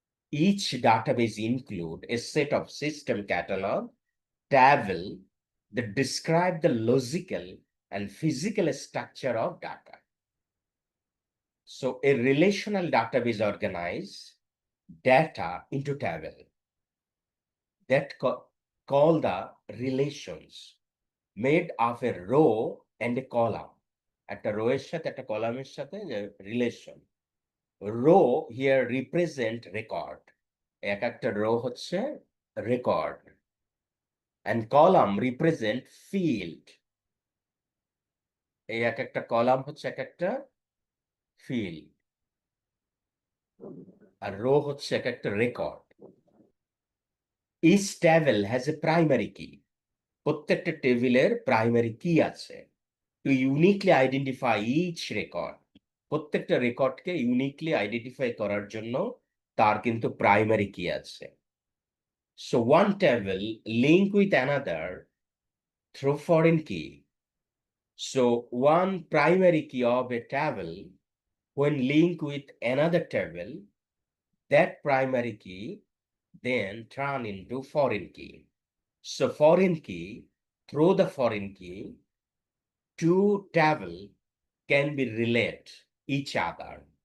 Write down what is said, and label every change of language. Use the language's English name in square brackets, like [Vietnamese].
[English] Each database include a set of system catalog, table that describe the logical and physical structure of data. So a relational database organize data into table that call the relations made of a row and a column. [Bangla] একটা rho এর সাথে একটা কলামের সাথে relation. [English] row here represent record, [Bangla] এক একটা rho হচ্ছে record, [English] and column represent field, [Bangla] এই এক একটা কলাম হচ্ছে এক একটা ফিল্ড, আর রো হচ্ছে এক একটা record. [English] each table has a primary key, [Bangla] প্রত্যেকটা টেবিলের প্রাইমারি কি আছে, [English] to uniquely identify each record, [Bangla] প্রত্যেকটা রেকর্ডকে ইউনিকলি আইডেন্টিফাই করার জন্য তার কিন্তু প্রাইমারি কি আছে। [English] So one table link with another through foreign key. So one primary key of a table when linked with another table, that primary key then turn into foreign key. So foreign key, through the foreign key, two table can be relate each other.